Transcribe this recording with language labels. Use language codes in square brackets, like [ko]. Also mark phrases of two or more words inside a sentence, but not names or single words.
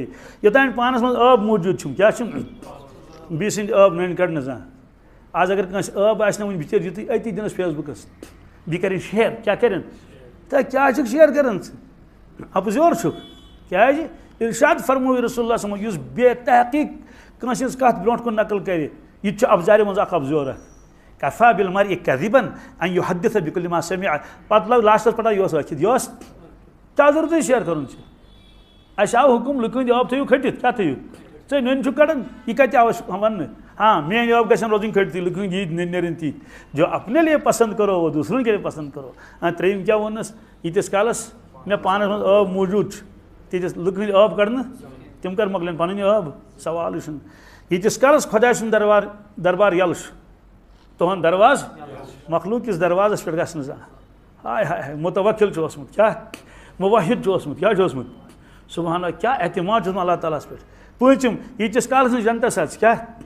[ks] یوٚتانۍ پانَس منٛز ٲب موٗجوٗد چھُم کیٛاہ چھُم بیٚیہِ سٕنٛدۍ ٲب نٔنۍ کَڑنہٕ زانٛہہ آز اگر کٲنٛسہِ ٲب آسہِ نہٕ وٕنہِ بِچٲرۍ یُتُے أتی دِنَس فیس بُکَس بیٚیہِ کَرٮ۪ن شیر کیٛاہ کَرٮ۪ن تہٕ کیٛاہ چھُکھ شیر کَران ژٕ اَپُزیور چھُکھ کیٛازِ اِرشاد فرموو [ar] رسول اللہ صلی اللہ علیہ وسلم [ks] یُس بے تحقیق کٲنٛسہِ ہٕنٛز کَتھ برونٛٹھ کُن نقل کَرِ یہِ تہِ چھُ اَبزارِ منٛز اَکھ اَبزور اکھ [ar] کفا بالمرء کذبا ان يحدث بكل ما سمع [ks] پتہٕ لوگ لاسٹَس پٮ۪ٹھ یہِ اوس ٲکھِتھ یہِ اوس کیٛاہ ضروٗرتٕے شیر کَرُن چھُ اَسہِ آو حُکُم لُکہٕ ہٕنٛدۍ ٲب تھٲیِو کھٔٹِتھ کیٛاہ تھٲیِو ژےٚ نٔنۍ چھُکھ کَڑان یہِ کَتہِ آو اَسہِ وَننہٕ ہاں میٛٲنۍ ٲب گژھن روزٕنۍ کھٔٹتھٕے لُکہٕ ہٕنٛدۍ ییٖتۍ نٔنۍ نیرٕنۍ تیٖتۍ [ur] جو اپنے لیے پسنٛد کرو وہ دوسروں کے لیے پسنٛد کرو [ks] ترٛیٚیِم کیٛاہ ووٚننَس ییٖتِس کالَس مےٚ پانَس منٛز ٲب موٗجوٗد چھُ تیٖتِس لُکہٕ ہٕنٛدۍ ٲب کَڑنہٕ تِم کَر مۄکلن پَنٕنۍ ٲب سوالٕے چھُنہٕ ییٖتِس کالَس خۄداے سُنٛد دربار یَلہٕ چھُ تُہُنٛد دروازٕ مخلوٗق کِس دروازَس پٮ۪ٹھ گژھنہٕ زانٛہہ ہاے ہاے مُتوکِل چھُ اوسمُت کیٛاہ مُوحِد چھُ اوسمُت کیٛاہ چھُ اوسمُت [ar] سبحان اللہ [ks] کیٛاہ اعتماد چھُ اوسمُت اللہ تعالیٰ ہَس پٮ۪ٹھ پوٗنٛژِم ییٖتِس کالَس نہٕ جنتَس اَژِ کیٛاہ